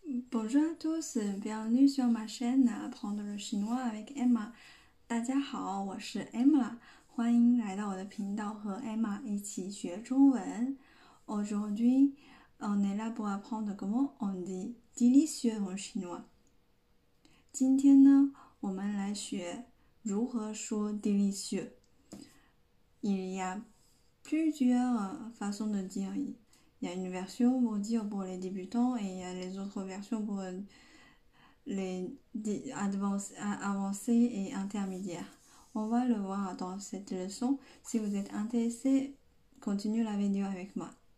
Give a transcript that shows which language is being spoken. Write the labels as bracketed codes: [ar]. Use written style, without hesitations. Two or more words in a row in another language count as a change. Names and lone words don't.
[fr] Bonjour à tous, bienvenue sur ma chaîne Apprendre le chinois avec Emma。 [zh] 大家好，我是 Emma，欢迎来到我的频道和 Emma 一起学中文。 [fr] Aujourd'hui, on est là pour apprendre comment on dit délicieux en chinois。 [zh] 今天呢，我们来学如何说 délicieux。 [fr] Il y a plusieurs façons de dire. Il y a une version pour dire pour les débutants et il y a les autres versions pour les avancés et intermédiaires. On va le voir dans cette leçon. Si vous êtes intéressé, continuez la vidéo avec moi.